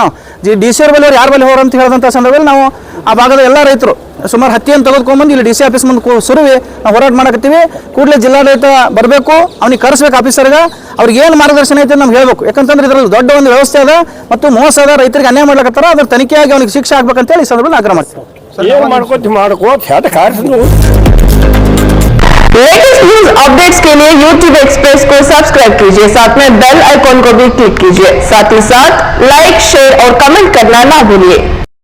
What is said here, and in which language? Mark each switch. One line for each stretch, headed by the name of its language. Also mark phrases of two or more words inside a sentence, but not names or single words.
Kannada: DC ಅವ್ರ ಬಳಿ ಯಾರ ಬಳಿ ಹೋರ ಅಂತ ಹೇಳಿದಂಥ ಸಂದರ್ಭದಲ್ಲಿ ನಾವು ಆ ಭಾಗದ ಎಲ್ಲ ರೈತರು ಸುಮಾರು ಹತ್ತಿಯನ್ನು ತೆಗೆದುಕೊಂಡ್ಬಂದು ಇಲ್ಲಿ DC ಆಫೀಸ್ ಮುಂದೆ ಸುರುವಿ ನಾವು ಹೋರಾಟ ಮಾಡಕತ್ತೀವಿ. ಕೂಡಲೇ ಜಿಲ್ಲಾಡಳಿತ ಬರಬೇಕು, ಅವ್ನಿಗೆ ಕರೆಸ್ಬೇಕು ಆಫೀಸರ್ಗೆ, ಅವ್ರಿಗೆ ಏನು ಮಾರ್ಗದರ್ಶನ ಐತೆ ನಮ್ಗೆ ಹೇಳ್ಬೇಕು. ಯಾಕಂತಂದ್ರೆ ಇದರಲ್ಲಿ ದೊಡ್ಡ ಒಂದು ವ್ಯವಸ್ಥೆ ಅದ ಮತ್ತು ಮೋಸ ಅದ, ರೈತರಿಗೆ ಅನ್ಯಾಯ ಮಾಡ್ಲಕತ್ತಾರ. ಅದ್ರ ತನಿಖೆಯಾಗಿ ಅವ್ನಿಗೆ ಶಿಕ್ಷೆ ಆಗ್ಬೇಕಂತೇಳಿ ಈ ಸಂದರ್ಭದಲ್ಲಿ ಆಗ್ರಹ ಮಾಡ್ತೀವಿ. ಏನ್ ಮಾಡ್ಕೋತ ಹೆಟ ಕಾರ್ಸ್
English: latest news updates
Hindi: के लिए YouTube एक्सप्रेस को सब्सक्राइब कीजिए, साथ में
English: bell icon
Hindi: को भी क्लिक कीजिए, साथ ही साथ
English: like share
Hindi: और कमेंट करना ना भूलिए।